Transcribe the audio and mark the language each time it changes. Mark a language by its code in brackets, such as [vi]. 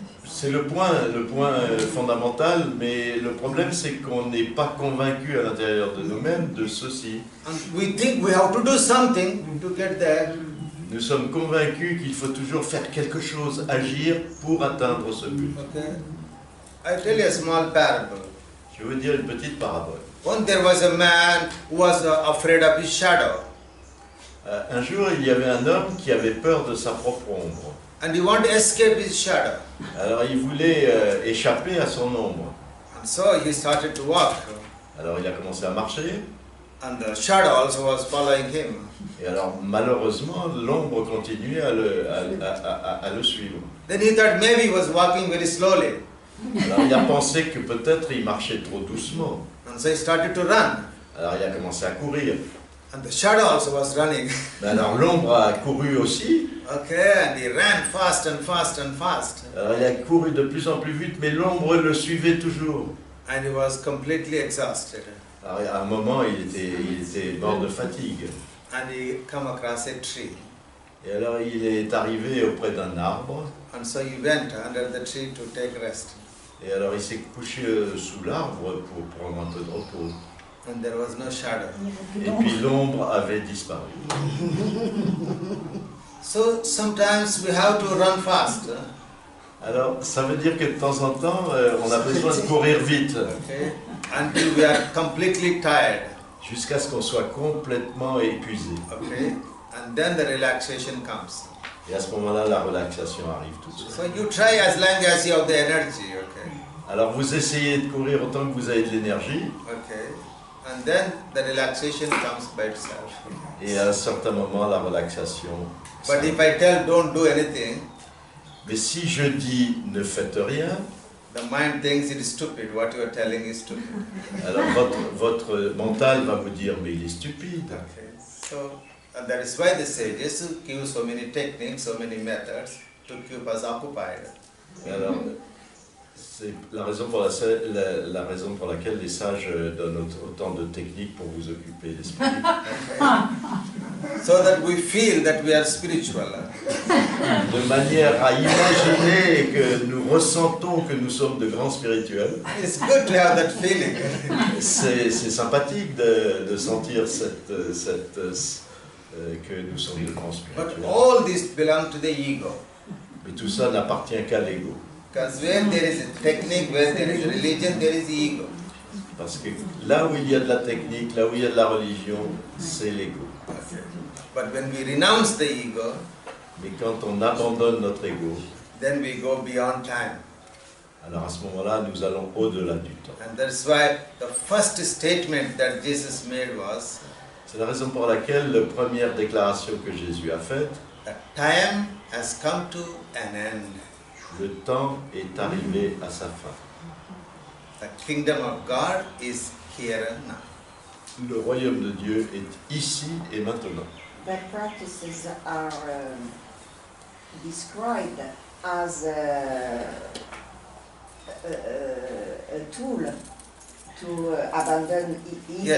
[fr] C'est le point fondamental, mais le problème c'est qu'on n'est pas convaincu à l'intérieur de nous-mêmes de ceci. [en] And we think we have to do something to get there. [fr] Nous sommes convaincus qu'il faut toujours faire quelque chose, agir pour atteindre ce but. [en] Okay. I tell you a small parable. [fr] Je vais vous dire une petite parabole. [en] Once there was a man who was afraid of his shadow. [fr] Un jour, il y avait un homme qui avait peur de sa propre ombre. [en] And he wanted to escape his shadow. [fr] Alors, il voulait échapper à son ombre. [en] And so he started to walk. [fr] Alors, il a commencé à marcher. [en] And the shadow also was following him. [fr] Et alors, malheureusement, l'ombre continuait à le suivre. [en] Then he thought maybe he was walking very slowly. [fr] Alors, il a pensé que peut-être il marchait trop doucement. [en] And so he started to run. [fr] Alors, il a commencé à courir. [en] And the shadow also was running. [fr] Mais alors, l'ombre a couru aussi. [en] Okay, and he ran fast and fast and fast. [fr] Alors, il a couru de plus en plus vite, mais l'ombre le suivait toujours. [en] And he was completely exhausted. [fr] Alors, à un moment, il était mort de fatigue. [en] And he come across a tree. [fr] Et alors, il est arrivé auprès d'un arbre. [en] And so he went under the tree to take rest. [fr] Et alors, il s'est couché sous l'arbre pour prendre un peu de repos. [en] And there was no shadow. [fr] Et puis, l'ombre avait disparu. [en] So sometimes we have to run fast. [fr] Alors, ça veut dire que de temps en temps, on a besoin de courir vite, [en] Okay, until we are completely tired. [fr] jusqu'à ce qu'on soit complètement épuisé. [en] Okay, and then the relaxation comes. [fr] Et à ce moment-là, la relaxation arrive tout de suite. [en] So you try as long as you have the energy. Okay, [fr] Alors, vous essayez de courir autant que vous avez de l'énergie, [en] okay, and then the relaxation comes by itself. [fr] et à un certain moment, la relaxation. [en] But if I tell don't do anything, [fr] Mais si je dis ne faites rien, [en] the mind thinks it is stupid. What you are telling is stupid. [fr] alors votre mental va vous dire mais il est stupide. [en] Okay, so and that is why the sages give so many techniques, so many methods to keep us occupied. [fr] Et alors, c'est la raison pour laquelle les sages donnent autant de techniques pour vous occuper l'esprit. [en] So that we feel that we are spiritual. [fr] De manière à imaginer que nous ressentons que nous sommes de grands spirituels. [en] It's good to have that feeling. [fr] C'est sympathique de sentir que nous sommes de grands [en] But [fr] spirituels. [en] all this belongs to the ego. [fr] Mais tout ça n'appartient qu'à l'ego. [en] Because where there is a technique, where there is religion, there is ego. [fr] Parce que là où il y a de la technique, là où il y a de la religion, c'est l'ego. [en] Okay. But when we renounce the ego, [fr] Mais quand on abandonne notre ego, [en] then we go beyond time. [fr] alors à ce moment-là, nous allons au-delà du temps. [en] And that's why the first statement that Jesus made was [fr] C'est la raison pour laquelle la première déclaration que Jésus a faite, [en] that time has come to an end. [fr] le temps est arrivé à sa fin. [en] The kingdom of God is here and now. [fr] Le royaume de Dieu est ici et maintenant. [en] That practices are described as a tool to abandon ego.